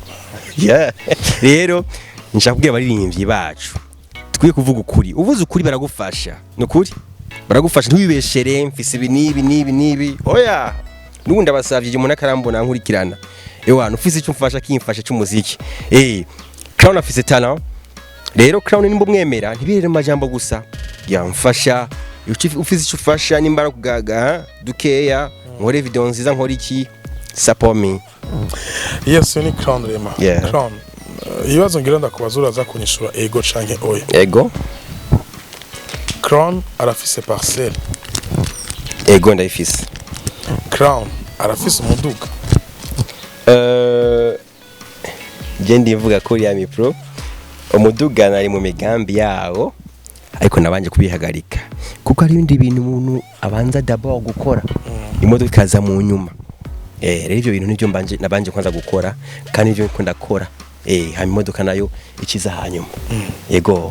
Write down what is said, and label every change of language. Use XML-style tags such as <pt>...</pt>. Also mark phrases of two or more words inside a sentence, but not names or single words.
<rn>rero nshaka kubwira abaririmbyi bacu tukwiye kuvuga ukuri uvuze ukuri baragufasha n'ukuri baragufasha ntubibeshere mfise ibi nibi oya nubundi abasavye umuntu akarambona nkurikirana ewana ufise icyo mfasha kimfasha cy'umuziki Crown afise talent rero Crown nimba mwemera ntibirere majambo gusa yamfasha ufise icyo ufasha nimbara kugaga dukeya nkore video nziza nkora iki</rn> <en>support me</en> <rn>yes ni Crown rema Crown ibibazo ngira ndakubaza uraza kunyishura ego canke oya ego Crown arafise parcelle ego ndayifise Crown arafise umuduga je ndivuga ko Yami Pro umuduga nari mu migambi yawo ariko nabanje kubihagarika kuko ari ibindi bintu umuntu abanza d'abord gukora imodoka ikaza mu nyuma rero ibyo bintu nibyo nabanje kwanza gukora kandi ibyo nko ndakora hama imodoka nayo ikiza hanyuma yego</rn>